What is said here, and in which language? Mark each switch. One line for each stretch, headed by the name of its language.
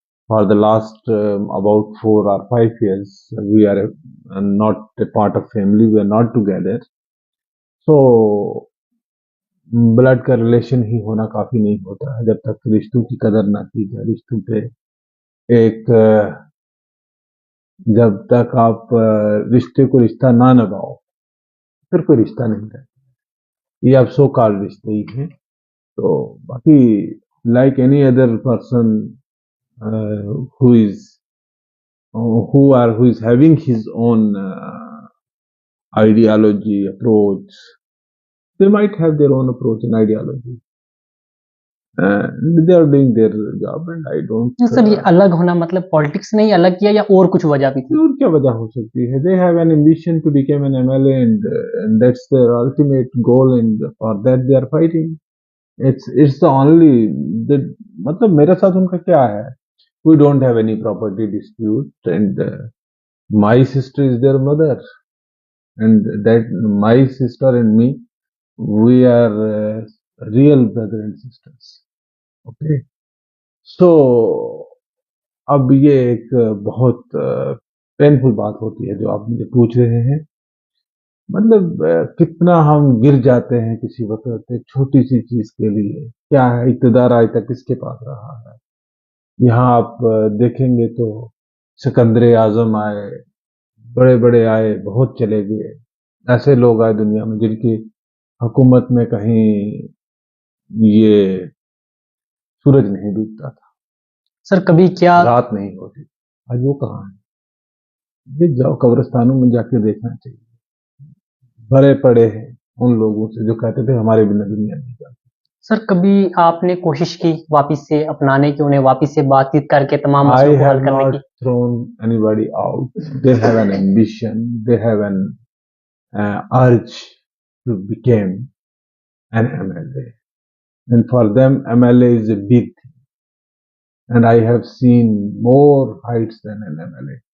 English: For the last about 4 or 5 years we are not a part of family, we are not together, so
Hindi: blood का relation ही होना काफी नहीं होता है। जब तक रिश्तों की कदर ना की जाए, रिश्तों पे एक जब तक आप रिश्ते को रिश्ता ना निभाओ, फिर कोई रिश्ता नहीं रहता। ये अब सो कॉल्ड रिश्ते ही हैं। तो बाकी
English: Like any other person who is who is having his own ideology approach, they might have their own approach and ideology. they are doing their job and I don't
Hindi: sir ये अलग होना मतलब politics ने ही अलग किया या और कुछ वजह भी थी? और क्या वजह हो सकती है?
English: They have an ambition to become an MLA and that's their ultimate goal and for that they are fighting. It's the only the
Hindi: मतलब मेरे साथ उनका क्या है?
English: We don't have any property dispute and my sister is their mother and that my sister and me we are real brother and sisters. Okay.
Hindi: So अब ये एक बहुत पेनफुल बात होती है जो आप मुझे पूछ रहे हैं। मतलब कितना हम गिर जाते हैं किसी वक़्त एक छोटी-सी चीज़ के लिए। क्या है इक़्तिदार आज तक किसके पास रहा है? यहाँ आप देखेंगे तो सिकंदर आज़म आए, बड़े-बड़े आए, बहुत चले गए। ऐसे लोग आए दुनिया में जिनकी हुकूमत में कहीं ये सूरज नहीं डूबता था, सर कभी क्या रात नहीं होती। आज वो कहाँ है? ये जाओ कब्रिस्तानों में जाके देखना चाहिए। भरे पड़े हैं उन लोगों से जो कहते थे हमारे बिना दुनिया नहीं चलती। सर कभी आपने कोशिश की वापिस से अपनाने की, उन्हें वापिस से बातचीत करके तमाम
English: I
Hindi: मसलों को
English: have
Hindi: हल करने
English: not
Hindi: की?
English: thrown anybody out. They have an ambition. They have an urge to become an MLA. And for them, MLA is a big thing. And I have seen more heights than an MLA.